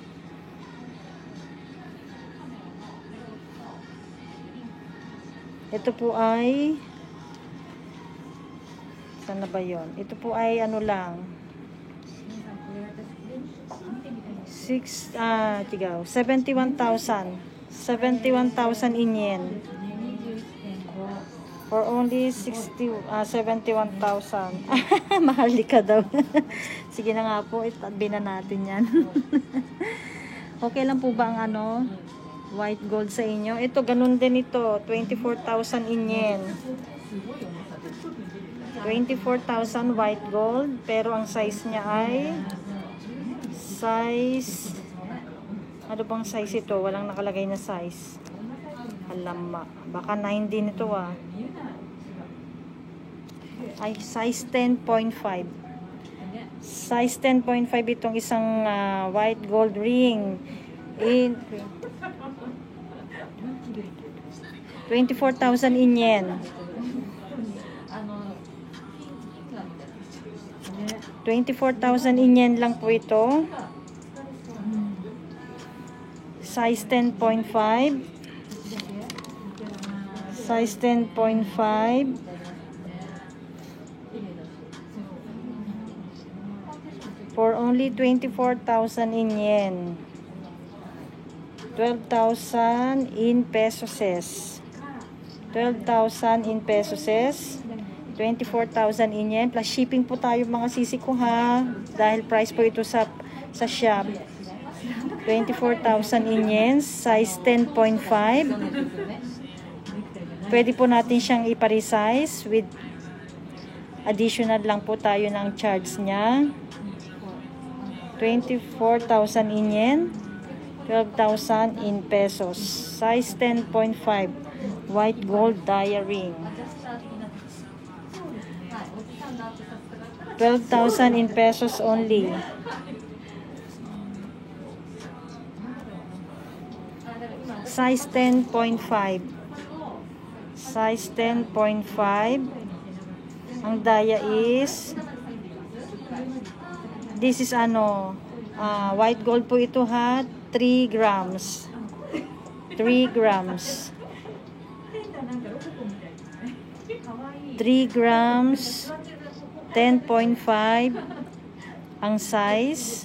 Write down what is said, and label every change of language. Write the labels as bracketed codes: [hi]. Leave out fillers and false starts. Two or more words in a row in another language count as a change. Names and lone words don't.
[tl] Ito po ay, saan na ba yun? Ito po ay ano lang, 71,000 [en] in yen. For only 71,000. [tl] Mahal ka daw. Sige na nga po, itabi na natin yan. Okay lang po ba ang ano, [en] white gold [tl] sa inyo? Ito, ganun din ito. 24,000 [en] in yen. [tl] 24,000 [en] white gold. [tl] Pero ang size niya ay size, ano bang size ito? Walang nakalagay na size. Alama. Baka 9 din ito ah. [en] Ay, size 10.5. Size 10.5 [tl] itong isang [en] white gold ring. In 24,000 in yen. [tl] 24,000 [en] in yen [tl] lang po ito. [en] Size 10.5. Size 10.5. For only 24,000 in yen. 12,000 in pesos. 12,000 in pesos. [tl] 24,000 [en] in yen. Plus shipping [tl] po tayo mga sisi ko ha. Dahil price po ito sa shop. [en] 24,000 in yen. Size 10.5. [tl] Pwede po natin siyang ipa-resize [en] with additional [tl] lang po tayo ng charge niya. [en] 24,000 in yen. 12,000 in pesos. Size 10.5. White gold dia ring. 12,000 in pesos only. Size 10.5. Size 10.5. Ang dia is, this is ano, white gold [tl] po ito ha, [en] 3 grams. 3 grams. 3 grams, 10.5 ang size.